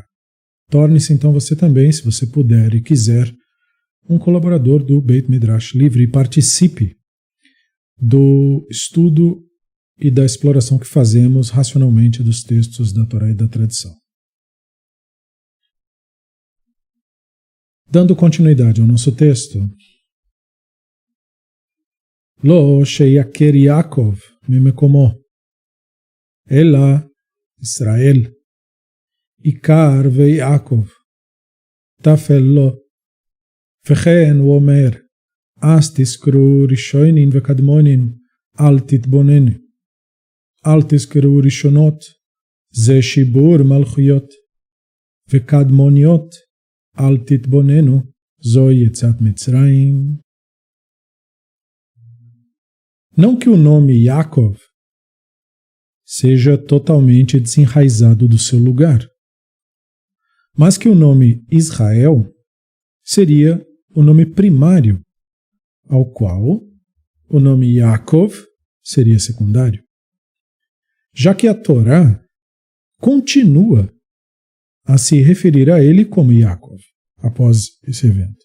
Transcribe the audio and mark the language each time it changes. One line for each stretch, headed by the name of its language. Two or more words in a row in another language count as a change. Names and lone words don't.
Portuguese: Torne-se então você também, se você puder e quiser, um colaborador do Beit Midrash Livre e participe do estudo e da exploração que fazemos racionalmente dos textos da Torá e da tradição. Dando continuidade ao nosso texto,
Hebrew: לא שיעקר יעקב ממקומו, אלא ישראל, עיקר ויעקב, טפל לו, וכן הוא אומר, אז תזכרו ראשונים וקדמונים, אל תתבוננו. אל תזכרו ראשונות, זה שיבור מלכויות, וקדמוניות, אל תתבוננו, זו יציאת מצרים.
Portuguese: Não que o nome Yaakov seja totalmente desenraizado do seu lugar, mas que o nome Israel seria o nome primário, ao qual o nome Yaakov seria secundário, já que a Torá continua a se referir a ele como Yaakov após esse evento.